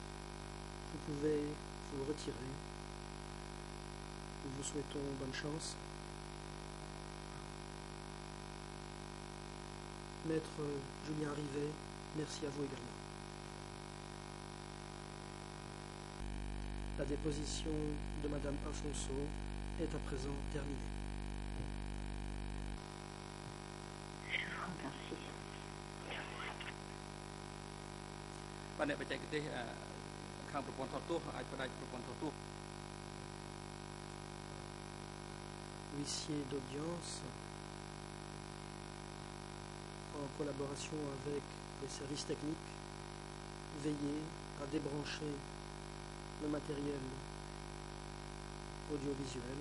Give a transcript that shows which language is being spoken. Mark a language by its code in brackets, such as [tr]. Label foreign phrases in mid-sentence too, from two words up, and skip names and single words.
[fr] Vous pouvez vous retirer. Nous vous souhaitons bonne chance Maître Julien Rivet, merci à vous également. La déposition de Madame Afonso est à présent terminée. Je vous remercie. [km] បាទអ្នកបច្ចេកទេសខាងប្រព័ន្ធថតទស្សន៍អាចផ្ដាច់ប្រព័ន្ធថតទស្សន៍ [fr] Huissier d'audience, en collaboration avec les services techniques, veillez à débrancher le matériel audiovisuel.